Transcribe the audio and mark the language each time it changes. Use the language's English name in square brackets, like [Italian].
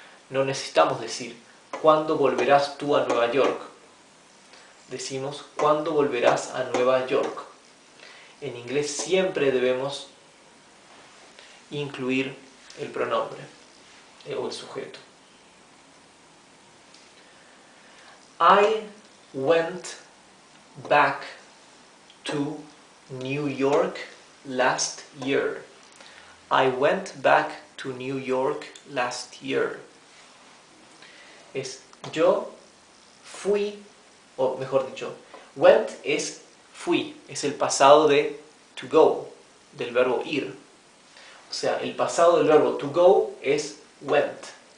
[Spanish] No necesitamos decir, ¿cuándo volverás tú a Nueva York? Decimos, ¿cuándo volverás a Nueva York? En inglés siempre debemos incluir el pronombre o el sujeto. [English] I went back to New York last year. I went back to New York last year. [Spanish] Yo fui, o mejor dicho, went es fui, es el pasado de [English] to go, [Spanish] del verbo ir. O sea, el pasado del verbo [English] to go [Spanish] es went.